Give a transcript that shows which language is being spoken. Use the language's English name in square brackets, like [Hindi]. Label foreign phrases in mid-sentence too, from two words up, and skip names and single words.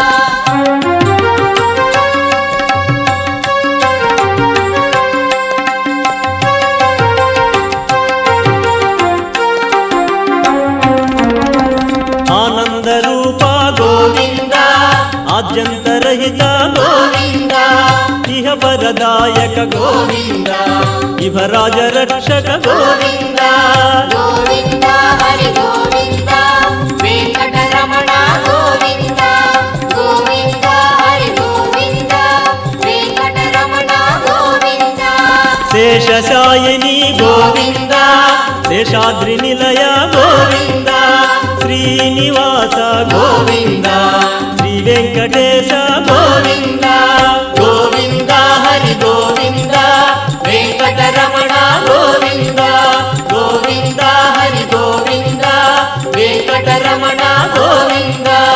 [Kannada] ಆನಂದ ರೂಪ ಗೋವಿಂದ ಆದ್ಯಂತರಹಿತ ಗೋವಿಂದ ಇಹ ಪರದಾಯಕ ಗೋವಿಂದ ಇಹರಾಜ ರಕ್ಷಕ ಗೋವಿಂದ ಗೋವಿಂದ ಹರಿ ಗೋವಿಂದ ವೆಂಕಟರಮಣ ಗೋವಿಂದ ಗೋವಿಂದ ಹರಿ ಗೋವಿಂದ [Telugu] శేషశాయిని గోవింద శేషాద్రి నిలయ గోవింద శ్రీనివాస గోవింద శ్రీ వెంకటేశ గోవింద గోవింద హరి గోవింద వెంకటరమణ గోవింద గోవింద హరి గోవింద వెంకటరమణ గోవింద